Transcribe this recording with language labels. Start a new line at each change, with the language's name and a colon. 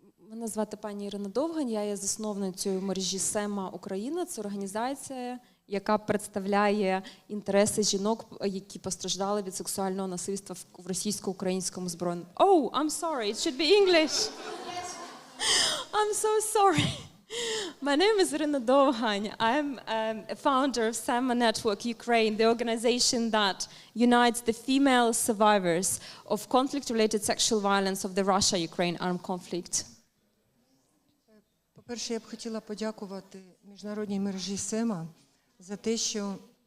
Ukrainian: Мене звати пані Ірина Довгань, я є засновницею мережі СЕМА Україна. Це організація, яка представляє інтереси жінок, які постраждали від сексуального насильства в російсько-українському збройному.
English: Oh, I'm sorry, it should be English. I'm so sorry. My name is Irina Dovgany. I'm a founder of SEMA Network Ukraine, the organization that unites the female survivors of conflict-related sexual violence of the Russia-Ukraine armed conflict.
Ukrainian: По-перше, я б хотіла подякувати міжнародній мережі СЕМА за те, що